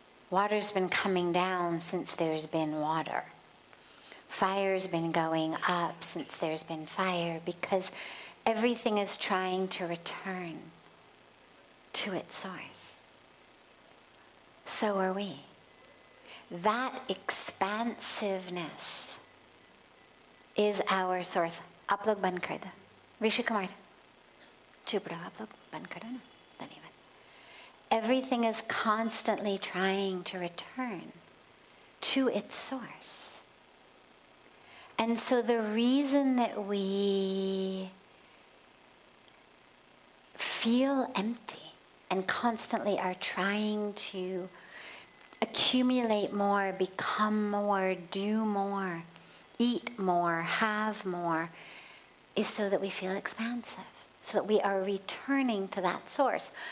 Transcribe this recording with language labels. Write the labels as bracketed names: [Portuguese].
[English] Water's been coming down since there's been water. Fire's been going up since there's been fire, because everything is trying to return to its source. So are we. That expansiveness is our source. [Hindi] आप लोग बंद कर दो. ऋषि कुमार, चुप रहो, आप लोग बंद करो ना. धन्यवाद. [English] Everything is constantly trying to return to its source. And so the reason that we feel empty and constantly are trying to accumulate more, become more, do more, eat more, have more, is so that we feel expansive, so that we are returning to that source.